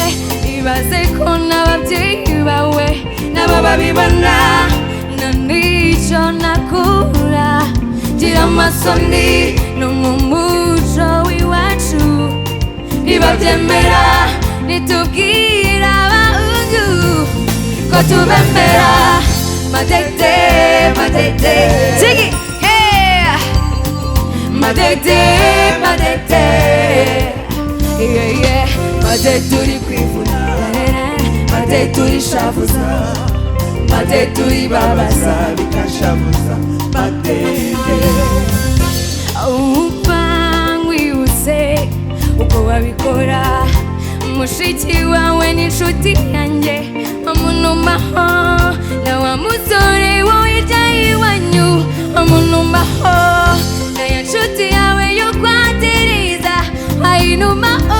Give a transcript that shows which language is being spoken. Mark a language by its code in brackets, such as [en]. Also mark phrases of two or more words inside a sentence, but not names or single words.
[rw] Ibaze ko n'ababyeyi bawe nabo babibona, na n'icyo nakura gira amasoni no mu muco w'iwacu ntibabyemera. Nitubwira abahungu ko tubemera. [en] Matete, matete, sing it, hey. Matete, matete, yeah, yeah. [rw] Matete uri kwivuna, matete uri shavuza, matete uri babaza bikashavuza. Matete umvangwibutse uko wabikora, mushiki wawe n'inshuti yanjye amunumaho, na wa musore wowe iwanyu amunumaho, na ya nshuti yawe yo kwatereza ayinumaho.